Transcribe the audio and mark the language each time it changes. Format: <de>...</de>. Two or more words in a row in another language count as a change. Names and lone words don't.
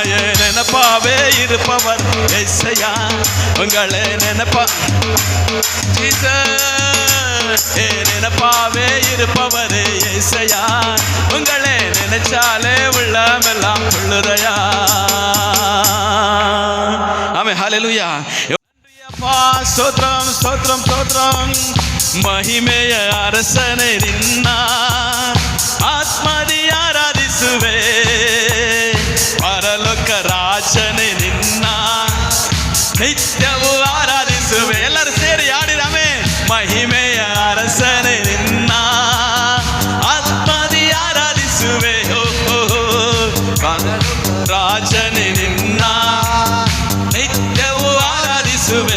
<ta>நினைப்பாவே இருப்பவர் இயேசையா, உங்களை நினைப்பா நினைப்பாவே இருப்பவரே இயேசையா, உங்களை நினைச்சாலே உள்ளமெல்லாம் துள்ளுதையா. ஆமென், ஹalleluya. ஸ்தோத்திரம் ஸ்தோத்திரம் ஸ்தோத்திரம். மகிமைய அரசனை</ta> <kn>ನಿನ್ನ ಆತ್ಮದಿ ಆರಾಧಿಸುವೆ, ಪರಲೋಕ ರಾಜನೇ ನಿನ್ನ ನಿತ್ಯವೂ ಆರಾಧಿಸುವೆ. ಎಲ್ಲರೂ ಸೇರಿ ಹಾಡಿರಾಮೆ. ಮಹಿಮೆಯ ಅರಸನೇ ನಿನ್ನ ಆತ್ಮದಿ ಆರಾಧಿಸುವೆ, ರಾಜನೇ ನಿನ್ನ ನಿತ್ಯವೂ ಆರಾಧಿಸುವೆ.</kn>